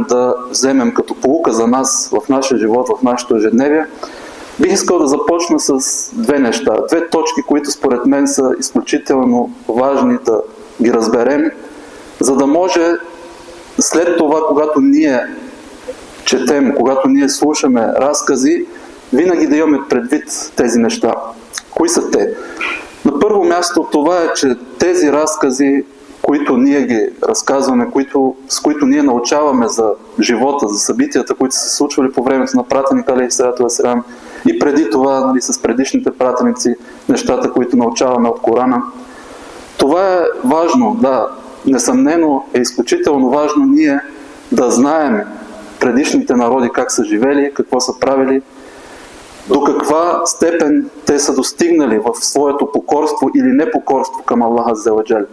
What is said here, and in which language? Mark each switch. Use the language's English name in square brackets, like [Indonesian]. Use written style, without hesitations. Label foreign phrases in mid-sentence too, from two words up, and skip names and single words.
[Bulgarian] да вземем като поука за нас в нашия живот, в нашето ежедневие, бих искал да започна с две неща, две точки, които според мен са изключително важни да ги разберем, за да може след това, когато ние четем, когато ние слушаме разкази, винаги да имаме предвид тези неща. Кои са те? На първо място това е, че тези разкази, които ние ги разказваме, с които ние научаваме за живота, за събитията, които са се случвали по времето на пратеника [Arabic] عليه الصلاة والسلام [Bulgarian] и преди това, с предишните пратеници, нещата, които научаваме от Корана. Това е важно, да, несъмнено е изключително важно ние да знаем предишните народи как са живели, какво са правили, до каква степен те са достигнали в своето покорство или непокорство към [Arabic] الله عز وجل.